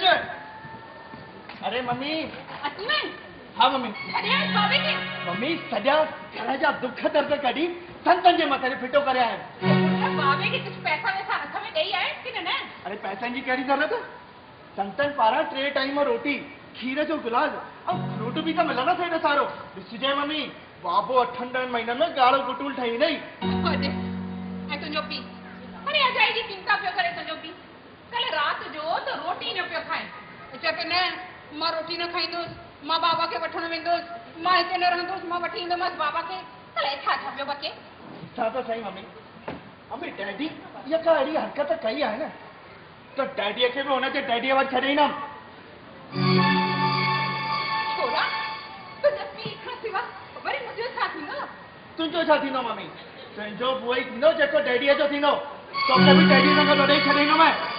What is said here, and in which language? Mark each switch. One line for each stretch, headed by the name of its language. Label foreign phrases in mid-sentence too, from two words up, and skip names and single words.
Sindhi: अरे मम्मी अची वञ। हाँ मम्मी। अरे बाबे खे मम्मी सॼा घर जा दुख दर्द कढी संतन जे मथे फिटो करे आया। बाबे खे कुझु पैसा वैसा हथ में ॾेई आया कि न? अरे पैसनि जी कहिड़ी ज़रूरत। संतन पारां 3 टाइम रोटी खीर जो गिलास ऐं फ्रूट बि त मिलंदो एॾो सारो। ॾिसजांइ मम्मी बाबो 8-10 महीननि में ॻाढ़ो गुटूल ठही वई। ऐं तुंहिंजो पीउ अरे अजाई जी चिंता पियो करे। तुंहिंजो पीउ कल्ह राति जो त रोटी न पियो खाए। चए पियो न मां रोटी न खाईंदुसि, मां बाबा खे वठण वेंदुसि, मां हिते न रहंदुसि, मां वठी ईंदोमांसि बाबा खे। कल्ह छा छा पियो बके? छा त सही मम्मी। मम्मी डैडी इहा का अहिड़ी हरकत कई आहे न त डैडीअ खे बि हुनजे डैडीअ वटि छॾे ईंदमि। छोरा तुंहिंजे पीउ खां सिवा वरी मुंहिंजो छा थींदो? तुंहिंजो छा थींदो मम्मी? तुंहिंजो उहो ई थींदो जेको डैडीअ जो थींदो। तोखे बि डैडी सां गॾु ॾेई छॾे ईंदोमांइ।